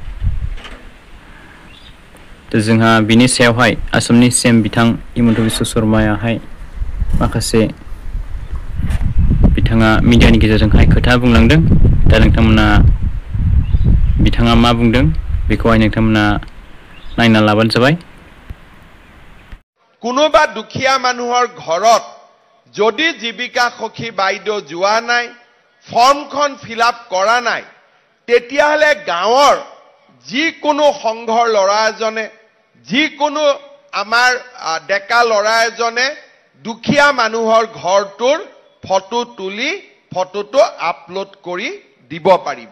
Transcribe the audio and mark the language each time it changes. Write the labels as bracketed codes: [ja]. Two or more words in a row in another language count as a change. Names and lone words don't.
[brx] जोंहा बिनि सायावहाय आसामनि सीएम बिथां हिमन्त बिश्व शर्मायाहाय माखासे बिथाङा मिडियानि गेजेरजोंहाय खोथा बुंलांदों। दा नोंथांमोना बिथाङा मा बुंदों बेखौहाय नोंथांमोना नायना लाबानो जाबाय। [as] কোনোবা দুখীয়া মানুহৰ ঘৰত যদি জীৱিকা সখী বাইদেউ যোৱা নাই ফৰ্মখন ফিলআপ কৰা নাই তেতিয়াহলে গাঁৱৰ যিকোনো সংঘৰ ল'ৰা এজনে যিকোনো আমাৰ ডেকা ল'ৰা এজনে দুখীয়া মানুহৰ ঘৰটোৰ ফটো তুলি ফটোটো আপলোড কৰি দিব পাৰিব।